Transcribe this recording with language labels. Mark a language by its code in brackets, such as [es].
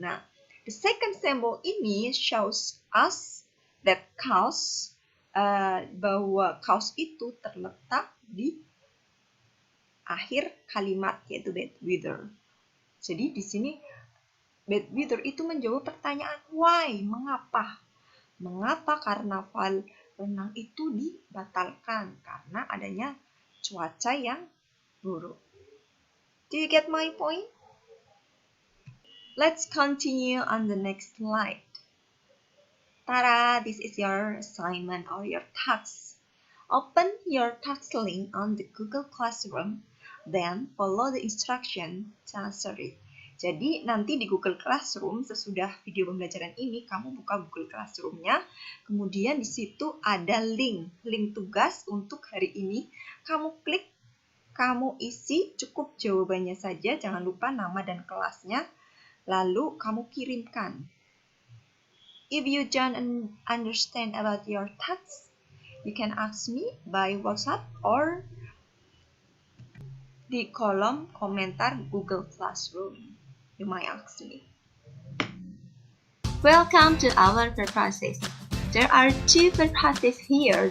[id] Nah, [en] the second symbol [id] ini [en] shows us that [id] kaos, bahwa kaos itu terletak di akhir kalimat, yaitu bad weather. Jadi di sini bad weather itu menjawab pertanyaan why, mengapa? Mengapa karnaval renang itu dibatalkan? Karena adanya cuaca yang buruk. [en] Do you get my point? Let's continue on the next slide. Tada! This is your assignment or your task. Open your task link on the Google Classroom, then follow the instruction to answer it. [id] Jadi nanti di Google Classroom sesudah video pembelajaran ini kamu buka Google Classroom-nya, kemudian di situ ada link tugas untuk hari ini. Kamu klik, kamu isi, cukup jawabannya saja, jangan lupa nama dan kelasnya, lalu kamu kirimkan. [en] If you don't understand about your task, you can ask me by WhatsApp or [id] di kolom komentar [en] Google Classroom. You might ask me. Welcome to our purposes. There are two purposes here.